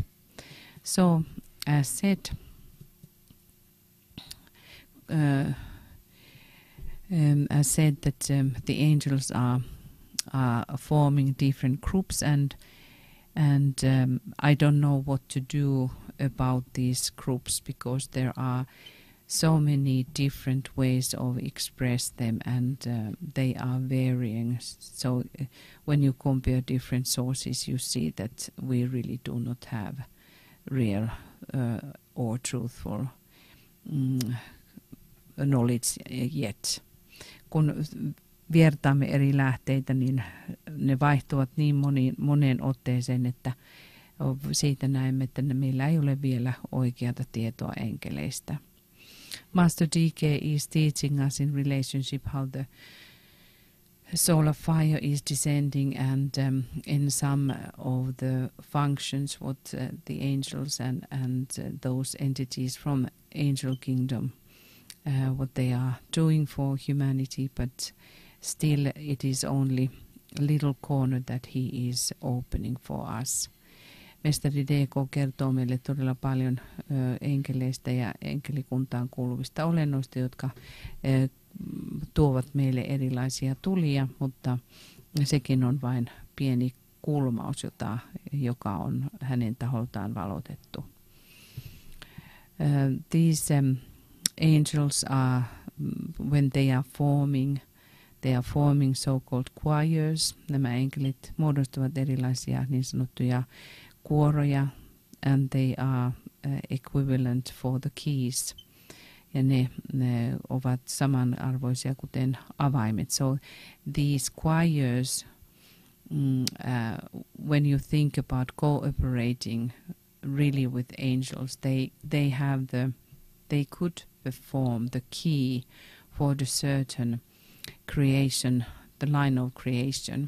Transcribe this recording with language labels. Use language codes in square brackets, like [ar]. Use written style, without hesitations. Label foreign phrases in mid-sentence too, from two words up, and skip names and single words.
[en] So, as said, that the angels are forming different groups, and I don't know what to do about these groups, because there are so many different ways of express them, and they are varying. So when you compare different sources, you see that we really do not have real or truthful knowledge yet. [fi] Kun vertaamme eri lähteitä, niin ne vaihtuvat niin moneen otteeseen, että siitä näemme, että meillä ei ole vielä oikeata tietoa enkeleistä. [en] Master DK is teaching us in relationship how the soul of fire is descending, and in some of the functions what the angels and those entities from angel kingdom what they are doing for humanity, but still it is only a little corner that he is opening for us. [fi] Mestari DK kertoo meille todella paljon enkeleistä ja enkelikuntaan kuuluvista olennoista, jotka tuovat meille erilaisia tulia, mutta sekin on vain pieni kulmaus, joka on hänen taholtaan valotettu. [en] These angels are, when they are forming so-called choirs. [fi] Nämä enkelit muodostavat erilaisia niin sanottuja kuoroja, [en] and they are equivalent for the keys. [fi] Ja ne ovat samanarvoisia kuten avaimet. [en] So these choirs, when you think about cooperating really with angels, they could perform the key for the certain creation, the line of creation.